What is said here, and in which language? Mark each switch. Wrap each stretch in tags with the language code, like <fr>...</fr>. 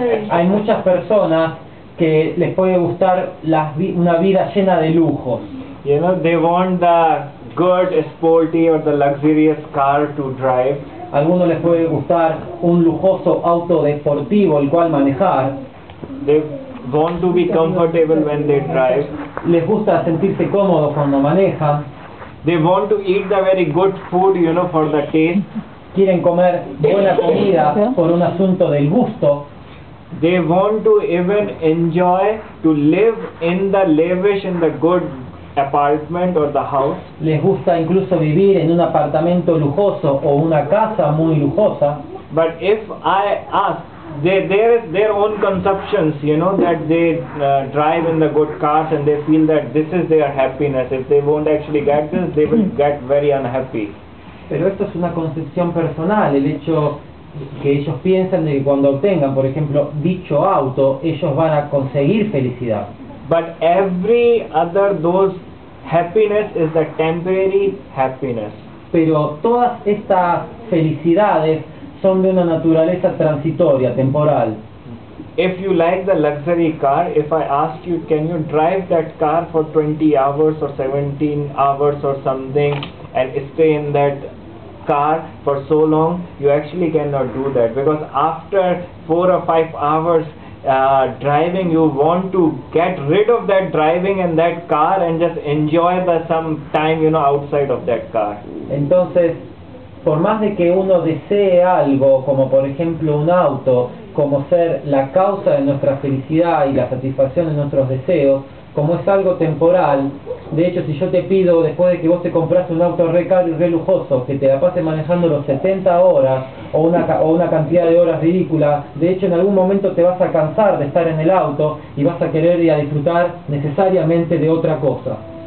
<es>Hay muchas personas que les puede gustar una vida llena de lujos.</es> <en>You know, they want the good, sporty or the luxurious car to drive.</en> <es>A algunos les puede gustar un lujoso auto deportivo el cual manejar.</es> <en>They want to be comfortable when they drive.</en> <es>Les gusta sentirse cómodos cuando manejan.</es> <en>They want to eat the very good food, you know, for the taste.</en> <es>Quieren comer buena comida por un asunto del gusto.</es> <en>They want to even enjoy to live in the lavish, in the good apartment or the house.</en> <es>Les gusta incluso vivir en un apartamento lujoso o una casa muy lujosa.</es> <en>But if I ask, there is their own conceptions, you know, that they drive in the good cars and they feel that this is their happiness. If they won't actually get this, they will get very unhappy.</en> <es>Pero esto es una concepción personal, el hecho que ellos piensan de que cuando obtengan, por ejemplo, dicho auto, ellos van a conseguir felicidad.</es> <en>But every other those happiness is the temporary happiness.</en> <es>Pero todas estas felicidades son de una naturaleza transitoria, temporal.</es> <en>If you like the luxury car, if I ask you, can you drive that car for 20 hours or 17 hours or something and stay in that car for so long, you actually cannot do that, because after 4 or 5 hours driving, you want to get rid of that driving and that car and just enjoy some time, you know, outside of that car.</en> <es>Entonces, por más de que uno desee algo, como por ejemplo un auto, como ser la causa de nuestra felicidad y la satisfacción de nuestros deseos, como es algo temporal, de hecho si yo te pido, después de que vos te compraste un auto re caro y re lujoso, que te la pases manejando los 70 horas o una cantidad de horas ridícula, de hecho en algún momento te vas a cansar de estar en el auto y vas a querer ir a disfrutar necesariamente de otra cosa.</es>